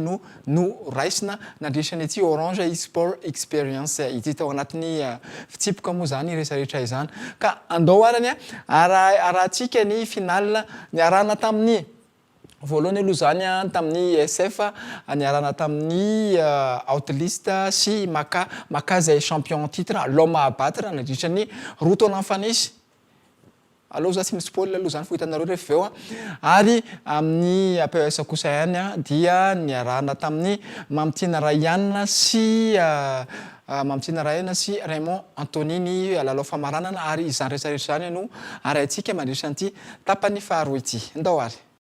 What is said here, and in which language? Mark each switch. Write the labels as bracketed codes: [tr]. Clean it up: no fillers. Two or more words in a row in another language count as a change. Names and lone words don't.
[mg] no raisina nandritran'ny ity Orange e-sport experience ity tao anatin'ny fitsipoka moa zany rehetrarehetra izany ka andao arany arahantsika ny final niarahana tamin'ny voalohany aloha zany tamin'ny SF niarahana tamin'ny outlist sy maka zay [fr] champion titre l'homme à battre [mg] nandritran'ny roa taona mifanisy aloha za tsy misy spoil aloha zany fohitanareo rehefa eo ary amin'ny PES kosa ihany dia niarahana tamin'ny Mamtina Rayane sy Raymond Antonini lalao famaranana ary izany rehetrarehetra zany no arahintsika mandritra an'ity tapany faharoa ity ndao ary